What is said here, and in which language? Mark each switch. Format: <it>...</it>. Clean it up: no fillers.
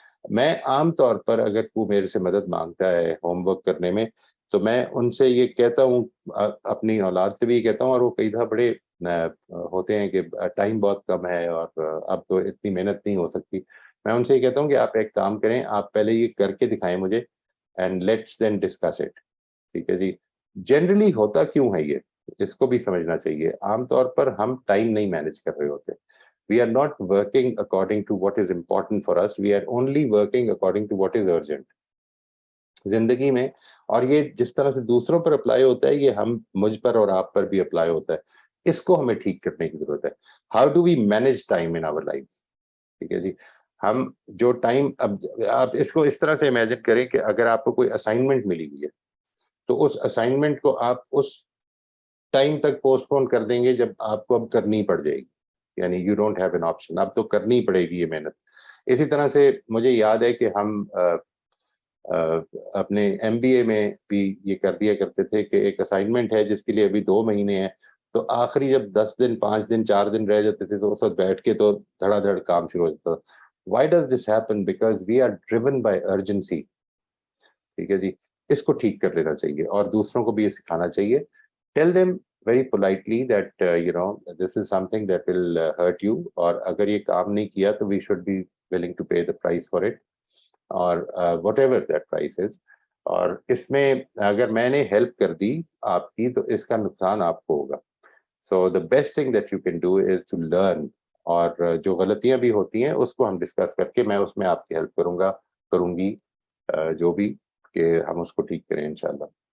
<ur>میں عام طور پر اگر کوئی میرے سے مدد مانگتا ہے ہوم ورک کرنے میں تو میں ان سے یہ کہتا ہوں, اپنی اولاد سے بھی یہ کہتا ہوں, اور وہ کئی دفعہ بڑے ہوتے ہیں کہ ٹائم بہت کم ہے اور اب تو اتنی محنت نہیں ہو سکتی. میں ان سے یہ کہتا ہوں کہ آپ ایک کام کریں, آپ پہلے یہ کر کے دکھائیں مجھے</ur> <en>And let's then discuss it.</en> <ur>ٹھیک ہے جی. جنرلی ہوتا کیوں ہے یہ, اس کو بھی سمجھنا چاہیے. عام طور پر ہم ٹائم نہیں مینج کر رہے ہوتے.</ur> <en>We are not working according to what is important for us. We are only working according to what is urgent.</en> <ur>زندگی میں, اور یہ جس طرح سے دوسروں پر اپلائی ہوتا ہے یہ ہم مجھ پر اور آپ پر بھی اپلائی ہوتا ہے. اس کو ہمیں ٹھیک کرنے کی ضرورت ہے.</ur> <en>How do we manage time in our life.</en> <ur>ٹھیک ہے جی. ہم جو ٹائم, اب آپ اس کو اس طرح سے امیجن کریں کہ اگر آپ کو کوئی اسائنمنٹ ملی ہوئی ہے تو اس اسائنمنٹ کو آپ اس ٹائم تک پوسٹ پون کر دیں گے جب آپ کو اب کرنی پڑ جائے گی. یعنی</ur> <en>you don't have an option,</en> <ur>اب تو کرنی پڑے گی یہ محنت. اسی طرح سے مجھے یاد ہے کہ ہم اپنے ایم بی اے میں بھی یہ کر دیا کرتے تھے کہ ایک اسائنمنٹ ہے جس کے لیے ابھی 2 مہینے ہیں, تو آخری جب 10 دن 5 دن 4 دن رہ جاتے تھے تو اس وقت بیٹھ کے تو دھڑا دھڑ کام شروع ہو جاتا.</ur> <en>Why does this happen? Because we are driven by urgency.</en> <ur>ٹھیک ہے جی. اس کو ٹھیک کر لینا چاہیے اور دوسروں کو بھی یہ سکھانا چاہیے.</ur> <en>tell them very politely that this is something that will hurt you,</en> <ur>اور اگر یہ کام نہیں کیا تو</ur> <en>we should be willing to pay the price for it, اور whatever that price is.</en> <ur>اور اس میں اگر میں نے ہیلپ کر دی آپ کی تو اس کا نقصان آپ کو ہوگا.</ur> <en>so the best thing that you can do is to learn,</en> <ur>اور جو غلطیاں بھی ہوتی ہیں اس کو ہم ڈسکس کر کے میں اس میں آپ کی ہیلپ کروں گی جو بھی, کہ ہم اس کو ٹھیک کریں انشاءاللہ.</ur>